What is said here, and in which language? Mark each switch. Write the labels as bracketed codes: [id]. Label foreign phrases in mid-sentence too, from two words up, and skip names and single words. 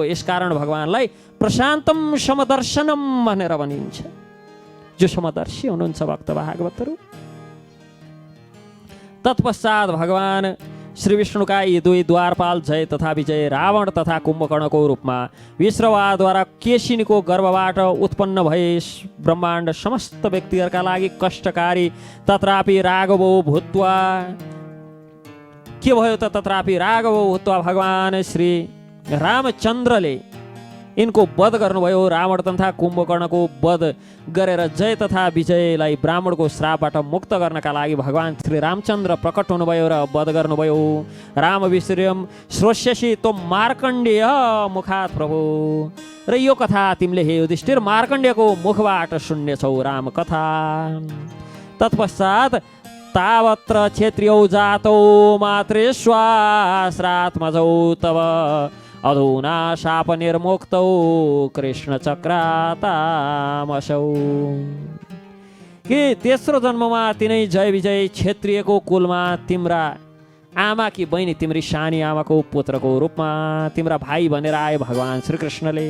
[ne] यसकारण भगवानलाई [sa] प्रशान्तम समदर्शनम [ne] भनेर भनिन्छ, जो समदर्शी हुनुहुन्छ भक्त भागवतहरू। तत्पश्चात भगवान श्री विष्णुका यी दुई द्वारपाल जय तथा विजय रावण तथा कुम्भकर्णको रूपमा विश्रवाद्वारा केशिनीको गर्भबाट उत्पन्न भए ब्रह्माण्ड समस्त व्यक्तिहरूका लागि कष्टकारी [sa] तत्रापि राघवो भूत्वा [ne] के भयो त [sa] तत्रापि राघवो भूत्वा [ne] भगवान श्री रामचन्द्रले यिनको वध गर्नुभयो। रावण तथा कुम्भकर्णको वध गरेर जय तथा विजयलाई ब्राह्मणको श्रापबाट मुक्त गर्नका लागि भगवान श्री रामचन्द्र प्रकट हुनुभयो र वध गर्नुभयो। [sa] राम विश्रयम श्रोष्यसि तो मार्कण्डेय मुखात् प्रभु। [ne] र यो कथा तिमीले हे युधिष्ठिर मार्कण्डेयको मुखबाट सुन्नेछौ राम कथा। [sa] तत्पश्चात तावत्र क्षेत्रियौ जातौ मातृश्वास्रात्मजौ तव अधुना शाप निर्मुक्तौ कृष्ण चक्रातामसौ। [ne] के तेस्रो जन्ममा तिनै जय विजय क्षेत्रीयको कुलमा तिम्रा आमा कि बहिनी तिम्री सानी आमाको पुत्रको रूपमा तिम्रा भाइ भनेर आए भगवान श्रीकृष्णले।